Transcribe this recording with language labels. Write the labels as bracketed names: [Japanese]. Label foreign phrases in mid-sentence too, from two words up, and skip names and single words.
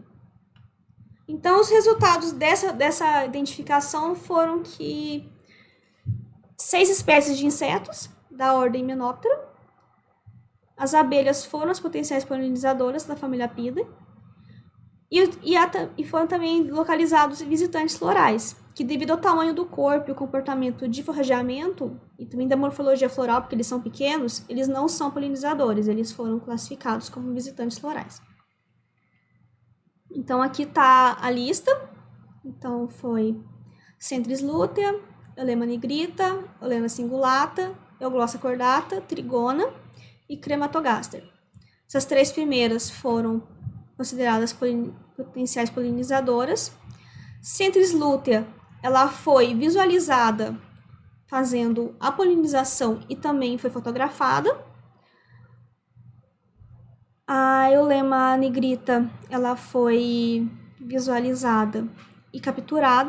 [Portuguese] Então, os resultados dessa identificação foram que 6 espécies de insetos da ordem Menoptera, as abelhas foram as potenciais polinizadoras da família Apidae, e foram também localizados visitantes florais, que devido ao tamanho do corpo e o comportamento de forrageamento, e também da morfologia floral, porque eles são pequenos, eles não são polinizadores, eles foram classificados como visitantes florais. Então, aqui está a lista. Então, foi Centris lutea, Eulema nigrita, Eulema cingulata, Euglossa cordata, Trigona e Crematogaster. Essas 3 primeiras foram consideradas potenciais polinizadoras. Centris lutea, ela foi visualizada fazendo a polinização e também foi fotografada. A Eulema nigrita, ela foi visualizada e capturada.